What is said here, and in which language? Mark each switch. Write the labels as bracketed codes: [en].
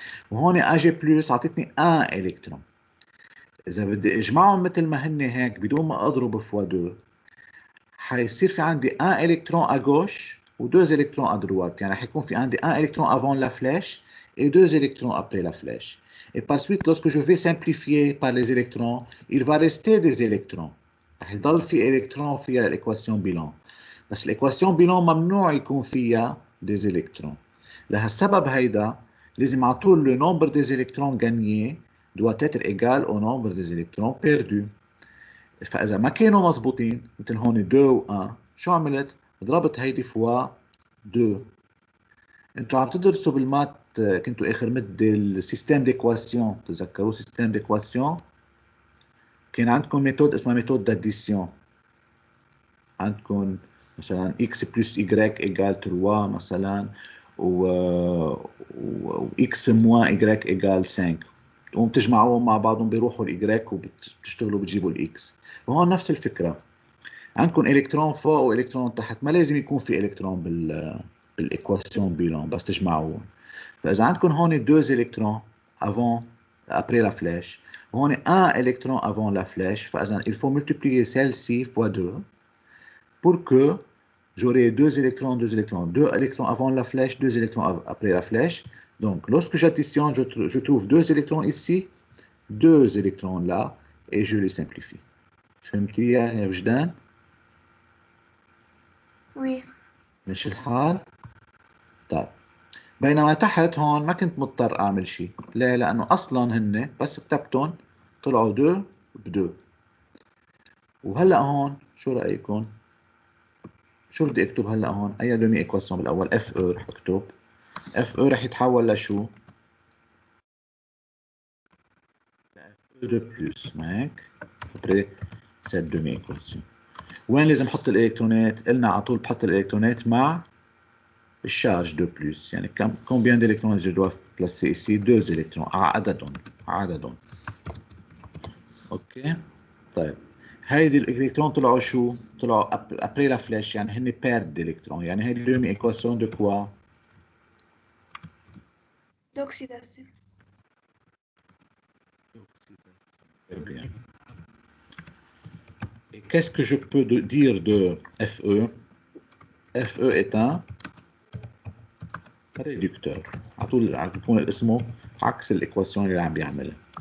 [ar] وهون Ag+ عطتني 1 إلكترون. إذا بدي أجمعهم مثل ما هن هيك بدون ما أضرب فوا 2 حيصير في عندي 1 إلكترون [fr] à gauche [ar] و 2 [fr] électrons à droite. [ar] يعني حيكون في عندي [fr] 1 électron avant la flèche et 2 électrons après la flèche. Et par suite, lorsque je vais simplifier par les électrons, il va rester des électrons. [ar] رح يضل في إلكترون فيها [fr] l'équation bilan. [ar] بس l'équation bilan ممنوع يكون فيها [fr] des électrons. [ar] لهالسبب هيدا لازم على طول [fr] le nombre des électrons gagnés doit être égal au nombre des électrons perdus. [ar] فإذا ما كانوا مزبوطين مثل هون 2 و 1 شو عملت؟ ضربت هيدي فوا 2. انتوا عم تدرسوا بالمات كنتوا اخر مده السيستم ديكواسيون، تذكروا سيستم ديكواسيون؟ كان عندكم ميثود اسمها ميثود داديسيون. عندكم مثلا [fr] x plus y égale 3 [ar] مثلا و [fr] x moins y égale 5. [ar] تقوم تجمعوهم مع بعضهم بيروحوا الاي وبتشتغلوا بتجيبوا الاكس. وهون نفس الفكره، عندكم الكترون فوق والكترون تحت، ما لازم يكون في الكترون بالايكواسيون بيلون بس تجمعوهم. فاذا عندكم هون [fr] 2 électrons avant après la flèche [ar] وهون [fr] 1 électron avant la flèche، فاذا il faut multiplier celle-ci fois 2 pour que j'aurai 2 électrons, 2 électrons, 2 électrons avant la flèche, 2 électrons après la flèche. Donc lorsque j'additionne, je trouve 2 électrons ici, 2 électrons là et je les simplifie. [ar] فهمتي يا وجدان؟ [fr] Oui. [ar] ماشي الحال؟ طيب بينما تحت هون ما كنت مضطر اعمل شيء. ليه؟ لانه اصلا هن بس كتبتهم طلعوا 2 ب2. وهلا هون شو رايكم؟ شو بدي اكتب هلا هون؟ اي دومي ايكواسيون بالاول؟ اف او رح اكتب. اف او رح يتحول لشو؟ اف او دو بلس. ما هيك؟ ابري سيت دومي ايكواسيون. وين لازم احط الالكترونات؟ قلنا على طول بحط الالكترونات مع الشارج دو بلس. يعني [fr] combien d'électrons je dois placer ici? [ar] 2 électrons عددهم. اوكي طيب هيدي الالكترون طلعوا شو؟ طلعوا ابري لا فلاش، يعني هن بيرد الكترون. يعني هيدي دومي ايكواسيون دو كوا؟ [fr] D'oxydation. Très bien. Et qu'est-ce que je peux dire de FE? FE est un réducteur. [ar] على طول بيكون اسمه عكس الايكواسيون اللي عم بيعملها.